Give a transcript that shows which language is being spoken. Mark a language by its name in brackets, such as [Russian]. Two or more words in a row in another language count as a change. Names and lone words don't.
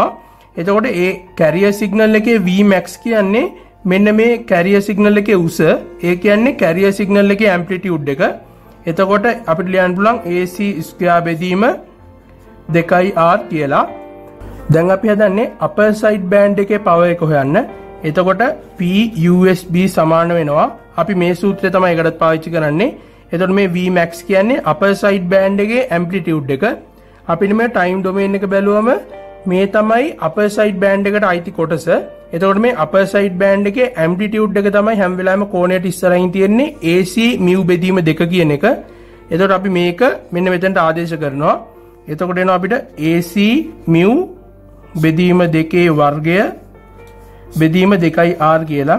[Sinhala] එතකොට ඒ [English] carrier signal [Sinhala] එකේ v max කියන්නේ මෙන්න මේ [English] carrier signal [Sinhala] එකේ උස. ඒ කියන්නේ [English] carrier signal [Sinhala] එකේ amplitude එක. එතකොට අපිට ලියන්න පුළුවන් AC square බෙදීම 2r කියලා. දැන් අපි හදන්නේ [English] upper side band [Sinhala] එකේ power එක හොයන්න. එතකොට P USB සමාන වෙනවා. අපි මේ සූත්‍රය තමයි ඒකටත් පාවිච්චි කරන්නේ. එතකොට මේ V max කියන්නේ [English] upper side band [Sinhala] එකේ amplitude එක. අපිට මේ [English] time domain [Sinhala] එක බැලුවම මේ තමයි [English] upper side band [Sinhala] එකට අයිති කොටස. එතකොට මේ [English] upper side band [Sinhala] එකේ amplitude එක තමයි හැම වෙලාවෙම කෝණයට ඉස්සරහින් තියෙන්නේ AC mu බෙදීම 2 කියන එක. එතකොට අපි මේක මෙන්න මෙතනට ආදේශ කරනවා. එතකොට එනවා අපිට AC mu බෙදීම 2 වර්ගය බෙදීම 2r කියලා.